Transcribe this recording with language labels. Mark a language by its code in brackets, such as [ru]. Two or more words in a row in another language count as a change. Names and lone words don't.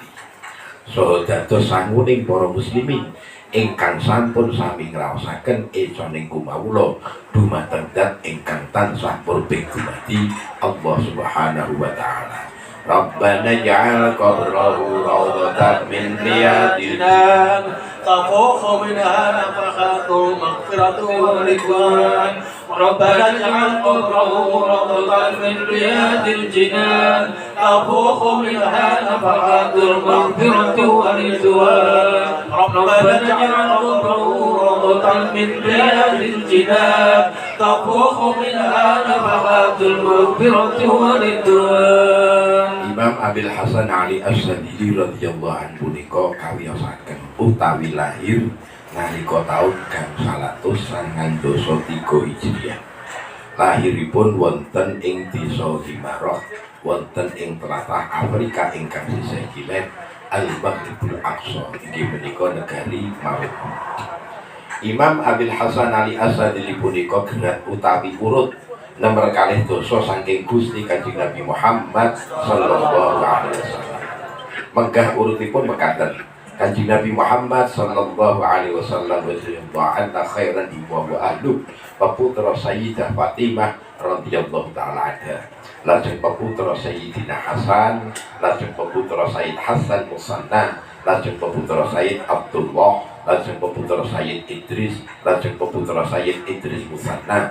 [jv] Saha dados sanguning para muslimin ingkang sampun sami ngraosaken ecaning kumawula dumateng zat ingkang tansah purbing dumadi Allah [ar] سبحانه وتعالى. ربنا اجعل قبره روضة من رياضنا تفوح منها نفحات مغفرة ورضوان. ربنا اجعل قبره روضة من رياض الجنان تفوح منها نفحات مغفرة ورضوان. ربنا اجعل قبره روضة من رياض الجنان تفوح منها نفحات مغفرة ورضوان. [jv] Imam Abil Hasan Ali As-Sadili [ar] رضي الله عنه [jv] punika kawiyosaken utawi lahir nalika taun gangsal atus sangang dasa 3 Hijriah. Lahiripun wonten ing desa Himarah wonten ing tlatah Afrika ingkang sisih kilèn Al-Maghribul Aqsa inggih menika negari Maroko. Imam Abil Hasan Ali As-Sadili punika gerak utawi urut nomor kalih dosa saking Gusti Kanjeng Nabi Muhammad [ar] صلى الله عليه وسلم. [jv] Menggah urutipun mekaten. Kanjeng Nabi Muhammad [ar] صلى الله عليه وسلم أنا خيرا وأهل [jv] wa putra Sayyidah Fatimah [ar] رضي الله تعالى عنها. [jv] lajeng peputra Sayyidina Hasan, lajeng peputra Sayyid Hasan Musanna, lajeng peputra Sayyid Abdullah, lajeng peputra Sayyid Idris, lajeng peputra Sayyid Idris Musanna,